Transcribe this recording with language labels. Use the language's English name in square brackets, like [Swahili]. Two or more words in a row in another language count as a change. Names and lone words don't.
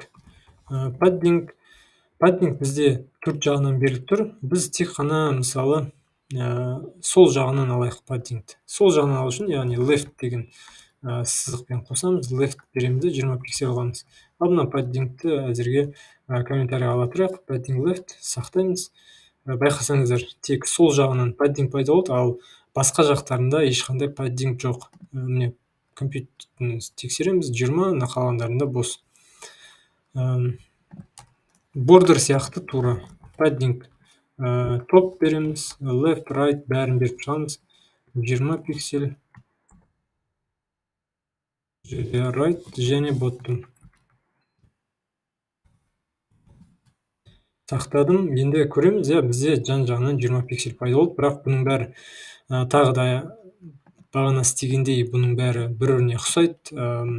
[Kazakh] Паддинг бізде төрт жағынан беріліп тұр. Біз тек қана мысалы сол жағынан алайық паддингті. Сол жағынан алу үшін, яғни left деген сызықпен қосамыз, left береміз де 20 пиксель аламыз. Ал мына паддингті әзірге комментарий ала тұрайық. [English] Padding left [Kazakh] сақтаймыз. Байқасаңыздар, тек сол жағынан паддинг пайда болды, ал басқа жақтарында ешқандай паддинг жоқ. Міне компьютерді тексереміз, 20, қалғандарында бос. Бордер сияқты тура [English] padding top [Kazakh] береміз, [English] left, right [Kazakh] бәрін беріп шығамыз. 20 пиксель right және bottom. Сақтадым. Енді көреміз, бізде жан-жағынан 20 пиксель пайда болды, бірақ бұның бәрі тағы да бағана істегендей бұның бәрі бір-біріне ұқсайды.